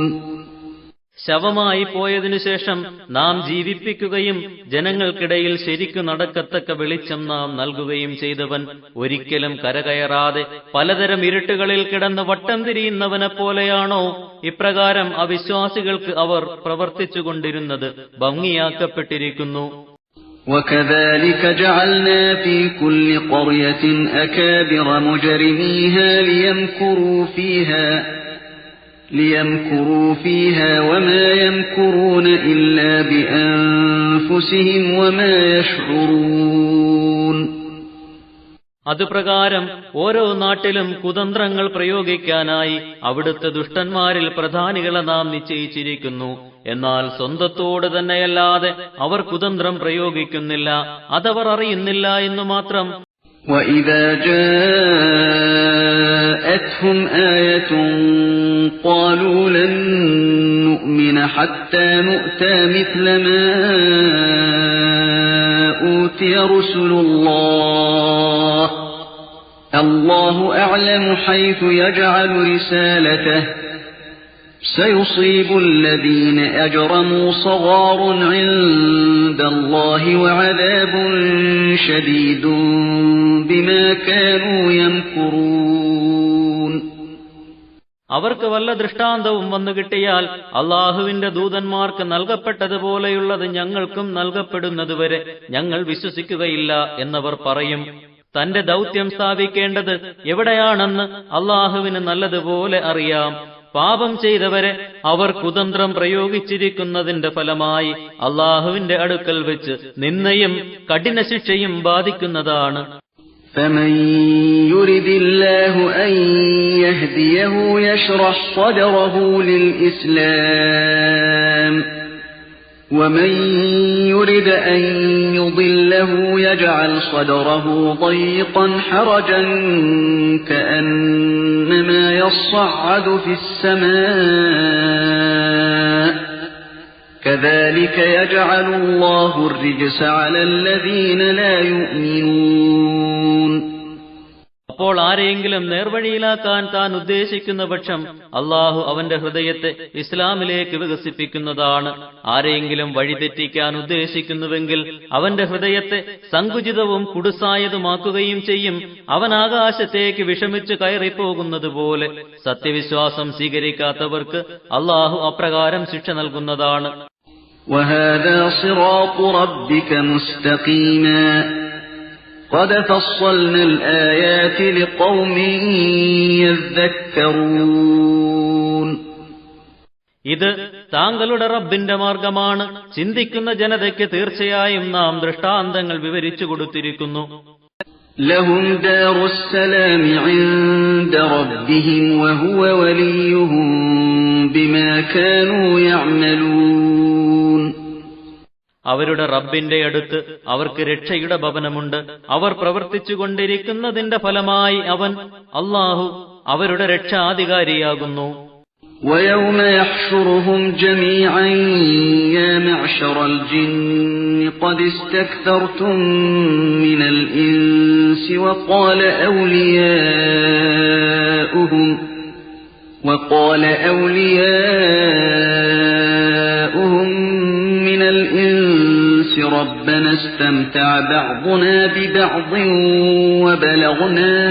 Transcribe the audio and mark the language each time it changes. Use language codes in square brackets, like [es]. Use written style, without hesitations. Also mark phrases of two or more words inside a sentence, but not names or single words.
[ml] ശവമായി പോയതിനു ശേഷം നാം ജീവിപ്പിക്കുകയും ജനങ്ങൾക്കിടയിൽ ശരിക്കു നടക്കത്തക്ക വെളിച്ചം നാം നൽകുകയും ചെയ്തവൻ ഒരിക്കലും കരകയറാതെ പലതരം ഇരുട്ടുകളിൽ കിടന്ന് വട്ടം തിരിയുന്നവനെ പോലെയാണോ? ഇപ്രകാരം അവിശ്വാസികൾക്ക് അവർ പ്രവർത്തിച്ചുകൊണ്ടിരുന്നത് ഭംഗിയാക്കപ്പെട്ടിരിക്കുന്നു. [ar] وَكَذَلِكَ جَعَلْنَا فِي كُلِّ قَرْيَةٍ أَكَابِرَ مُجْرِمِيهَا لِيَمْكُرُوا فِيهَا وَمَا يَمْكُرُونَ إِلَّا بِأَنفُسِهِمْ وَمَا يَشْعُرُونَ. [ml] അതുപ്രകാരം ഓരോ നാട്ടിലും കുതന്ത്രങ്ങൾ പ്രയോഗിക്കാനായി അവിടുത്തെ ദുഷ്ടന്മാരിൽ പ്രധാനികളെ നാം നിശ്ചയിച്ചിരിക്കുന്നു. എന്നാൽ സ്വന്തത്തോട് തന്നെയല്ലാതെ അവർ കുതന്ത്രം പ്രയോഗിക്കുന്നില്ല. അതവർ അറിയുന്നില്ല എന്നു മാത്രം. [ar] وَإِذَا جَاءَتْهُمْ آيَةٌ قَالُوا لَن نُّؤْمِنَ حَتَّى نُؤْتَىٰ مِثْلَ مَا أُوتِيَ رُسُلُ اللَّهِ اللَّهُ أَعْلَمُ حَيْثُ يَجْعَلُ رِسَالَتَهُ سَيُصِيبُ الَّذِينَ أَجْرَمُوا صَغَارٌ عِندَ اللَّهِ وَعَذَابٌ شَدِيدٌ بِمَا كَانُوا يَمْكُرُونَ. [ml] അവർക്ക് വല്ല ദൃഷ്ടാന്തവും വന്നു കിട്ടിയാൽ അള്ളാഹുവിന്റെ ദൂതന്മാർക്ക് നൽകപ്പെട്ടതുപോലെയുള്ളത് ഞങ്ങൾക്കും നൽകപ്പെടുന്നതുവരെ ഞങ്ങൾ വിശ്വസിക്കുകയില്ല എന്നവർ പറയും. തന്റെ ദൗത്യം സ്ഥാപിക്കേണ്ടത് എവിടെയാണെന്ന് അള്ളാഹുവിന് നല്ലതുപോലെ അറിയാം. പാപം ചെയ്തവരെ അവർ കുതന്ത്രം പ്രയോഗിച്ചിരിക്കുന്നതിന്റെ ഫലമായി അള്ളാഹുവിന്റെ അടുക്കൽ വെച്ച് നിന്ദയും കഠിന ശിക്ഷയും ബാധിക്കുന്നതാണ്. [ar] فَمَن يُرِدِ اللَّهُ أَن يَهْدِيَهُ يَشْرَحْ صَدْرَهُ لِلْإِسْلَامِ وَمَن يُرِدْ أَن يُضِلَّهُ يَجْعَلْ صَدْرَهُ ضَيِّقًا حَرَجًا كَأَنَّمَا يَصَّعَّدُ فِي السَّمَاءِ كَذَلِكَ يَجْعَلُ اللَّهُ الرِّجْسَ عَلَى الَّذِينَ لَا يُؤْمِنُونَ. [ml] അപ്പോൾ ആരെയെങ്കിലും നേർവഴിയിലാക്കാൻ താൻ ഉദ്ദേശിക്കുന്ന പക്ഷം അള്ളാഹു അവന്റെ ഹൃദയത്തെ ഇസ്ലാമിലേക്ക് വികസിപ്പിക്കുന്നതാണ്. ആരെയെങ്കിലും വഴിതെറ്റിക്കാൻ ഉദ്ദേശിക്കുന്നുവെങ്കിൽ അവന്റെ ഹൃദയത്തെ സങ്കുചിതവും കുടുസായതുമാക്കുകയും ചെയ്യും. അവൻ ആകാശത്തേക്ക് വിഷമിച്ചു കയറിപ്പോകുന്നത് പോലെ സത്യവിശ്വാസം സ്വീകരിക്കാത്തവർക്ക് അള്ളാഹു അപ്രകാരം ശിക്ഷ നൽകുന്നതാണ്. [ar] وهذا صراط ربك مستقيما قد فصلنا الآيات لقوم يذكرون. [ml] ഇത് താങ്കളുടെ റബ്ബിന്റെ മാർഗമാണ്. ചിന്തിക്കുന്ന ജനതയ്ക്ക് തീർച്ചയായും നാം ദൃഷ്ടാന്തങ്ങൾ വിവരിച്ചു കൊടുത്തിരിക്കുന്നു. [ar] لهم دار السلام عند ربهم وهو وليهم بما كانوا يعملون. [ml] അവരുടെ റബ്ബിന്റെ അടുത്ത് അവർക്ക് രക്ഷയുടെ ഭവനമുണ്ട്. അവർ പ്രവർത്തിച്ചുകൊണ്ടിരിക്കുന്നതിന്റെ ഫലമായി അവൻ അല്ലാഹു അവരുടെ രക്ഷാധികാരിയാകുന്നു. [ar] ويوم يحشرهم جميعا يا معشر الجن قد استكثرتم من الإنس وقال أولياؤهم من الإنس ربنا استمتع بعضنا ببعض وبلغنا